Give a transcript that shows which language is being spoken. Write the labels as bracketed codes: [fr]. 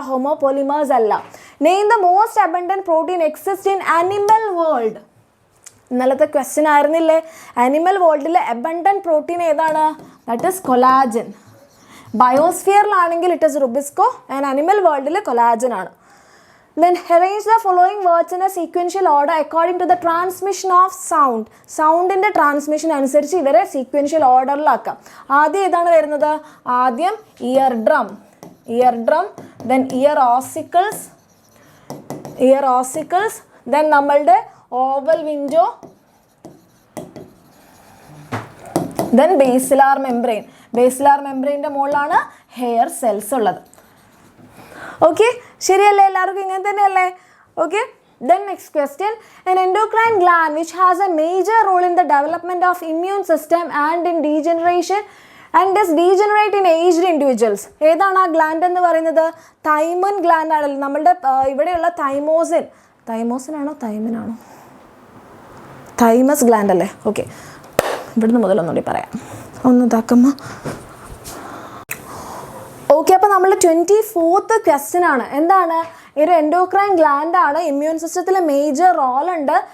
[ml] ഹോമോപോളിമേഴ്സ് അല്ല. [en] Name the most abundant protein exist in animal world. [ml] ഇന്നലത്തെ question ആയിരുന്നില്ലേ? Animal വേൾഡിലെ abundant protein ഏതാണ്? [en] That is collagen. [ml] ബയോസ്ഫിയറിലാണെങ്കിൽ [en] it is rubisco and [ml] animal വേൾഡിൽ collagen ആണ്. [en] Then arrange the following words in a sequential order according to the transmission of sound. [ml] സൗണ്ടിൻ്റെ transmission അനുസരിച്ച് ഇവരെ sequential ഓർഡറിലാക്കാം. ആദ്യം ഏതാണ് വരുന്നത്? ആദ്യം ear drum, then year ossicles, year ossicles, then നമ്മളുടെ oval window, then basilar membrane. Basilar മെംബ്രെയിൻ്റെ മുകളിലാണ് hair cells ഉള്ളത്. Okay, ശരിയല്ലേ? എല്ലാവർക്കും ഇങ്ങനെ തന്നെയല്ലേ? [en] Okay, then next question, an endocrine gland which has a major role in the development of immune system and in degeneration and does degenerate in aged individuals. [ml] ഏതാണ് ആ gland എന്ന് പറയുന്നത്? തൈമൻ gland ആണല്ലോ. നമ്മളുടെ ഇവിടെയുള്ള തൈമോസിൻ, തൈമോസിനാണോ തൈമിനാണോ? തൈമസ് ഗ്ലാൻഡ് അല്ലേ? Okay, ഇവിടുന്ന് മുതലൊന്നുകൂടി പറയാം, ഒന്ന് ഇതാക്കുമ്പോൾ. ഓക്കെ, അപ്പോൾ നമ്മൾ 24th ക്വസ്റ്റ്യൻ ആണ്. എന്താണ്? ഒരു എൻഡോക്രൈൻ ഗ്ലാൻഡ് ആണ്, ഇമ്മ്യൂൺ സിസ്റ്റത്തിൽ മേജർ റോൾ ഉണ്ട്.